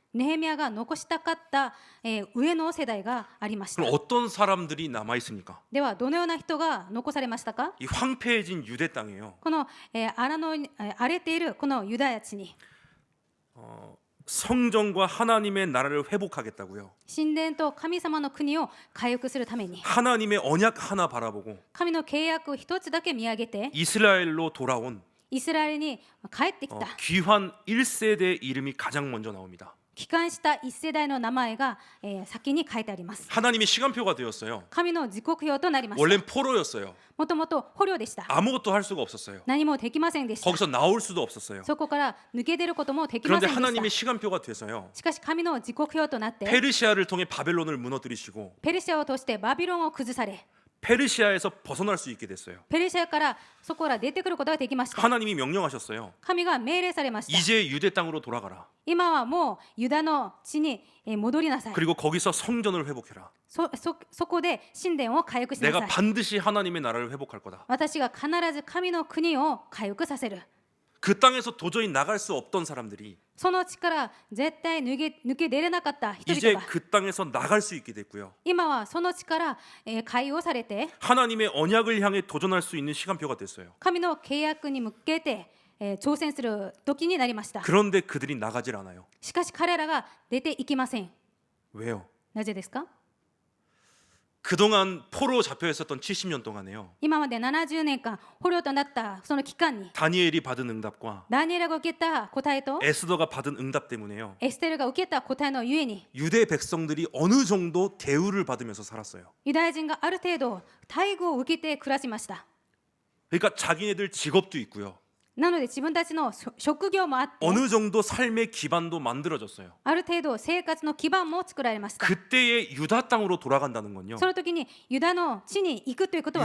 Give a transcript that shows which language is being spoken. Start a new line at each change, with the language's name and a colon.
Japanese: ネヘミヤが残したかった、上の世代がありました。
Korean: 그럼 어떤 사람들이 남아 있습니까?
Japanese: ではどのような人が残されましたか？
Korean: 이 황폐해진 유대 땅이에요.
Japanese: この、荒れているこのユダヤ地に
Korean: 성전과 하나님의 나라를 회복하겠다고요.
Japanese: 神殿と神様の国を回復するために
Korean: 하나님의 언약 하나 바라보고
Japanese: 神の契約を一つだけ見上げて
Korean: 이스라엘로 돌아온
Japanese: イスラエルに帰ってきた
Korean: 귀환 1세대의 이름이 가장 먼저 나옵니다.
Japanese: 帰還した一世代の名前が、先に書いてあります。
Korean: 하나님의 시간표가 되었어요.
Japanese: 神の時刻表となりまし
Korean: 원래는
Japanese: た。
Korean: 포로였어요.
Japanese: もともと捕虜でした。
Korean: 아무것도 할 수가 없었어요.
Japanese: 何もできませんでした。
Korean: 거기서 나올 수도 없었어요.
Japanese: そこから抜け出ることもできま
Korean: 그런데
Japanese: せんで
Korean: 하나님의
Japanese: し
Korean: 시간표가 돼서요.
Japanese: た。しかし神の時刻表となって
Korean: 페르시아를 통해 바벨론을 무너뜨리시고
Japanese: ペルシアを通してバビロンを崩され
Korean: 페르시아에서 벗어날 수 있게 됐어요.
Japanese: ペルシアからそこから出てくることができました。
Korean: 하나님이 명령하셨어요.
Japanese: 神が命令されました。
Korean: 이제 유대 땅으로 돌아가라.
Japanese: 今はもうユダの地に戻りなさい。
Korean: 그리고 거기서 성전을 회복해라.
Japanese: そこで神殿を回復しな
Korean: 내가
Japanese: さい。
Korean: 반드시 하나님의 나라를 회복할 거다.
Japanese: 私が必ず神の国を回復させる。
Korean: 그 땅에서 도저히 나갈 수 없던 사람들이
Japanese: その地から絶対抜け出れなかった人
Korean: 이제
Japanese: 々が
Korean: 그 땅에서 나갈 수 있게 됐고요.
Japanese: 今はその地から解放されて
Korean: 하나님의 언약을 향해 도전할 수 있는 시간표가 됐어요.
Japanese: 神の契約に向けて挑戦する時になりました。
Korean: 그런데 그들이 나가질 않아요.
Japanese: しかし彼らが出ていきません。
Korean: 왜요?
Japanese: なぜですか？
Korean: 그동안 포로 잡혀 있었던 70년 동안에요.
Japanese: 今まで70年間捕虜となったその期間に
Korean: 다니엘이 받은 응답과
Japanese: ダニエルが受けた答えと
Korean: 에스더가 받은 응답 때문에요.
Japanese: エステルが受けた答えのゆえに
Korean: 유대 백성들이 어느 정도 대우를 받으면서 살았어요.
Japanese: ユダヤ人がある程度待遇を受けて暮らしました。
Korean: 그러니까 자기네들 직업도 있고요.
Japanese: なので自分たちの職業もあって
Korean: 어느 정도 삶의 기반도 만들어졌어요.
Japanese: ある程度生活の基盤も作られました。
Korean: 그때의 유다 땅으로 돌아간다는 건요.
Japanese: その時にユダの地に行くということは